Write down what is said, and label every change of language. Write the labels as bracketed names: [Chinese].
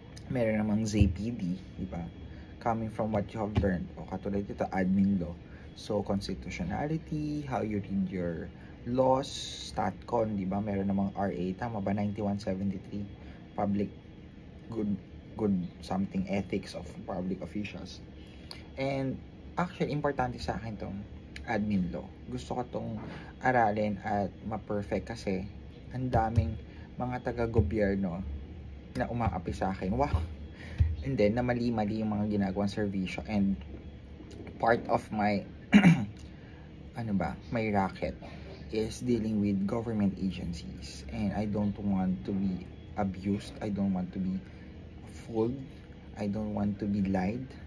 [Filipino] Meron namang ZPD, di ba? [English] Coming from what you have learned, [Filipino] o katulad dito, admin law. [English] So, constitutionality, how you read your laws, StatCon, di ba? [Filipino] Meron namang RA, tama ba? 9173, [English] public good something ethics of public officials. And actually, [Filipino] importante sa akin tong admin law. Gusto ko tong aralin at ma-perfect kasi ang daming mga taga-gobyerno na umaapi sa akin. Wow! [English] And then, [Filipino] na mali-mali yung mga ginagawang servisyo. [English] And part of my my racket is dealing with government agencies. And I don't want to be abused. I don't want to be fooled. I don't want to be lied.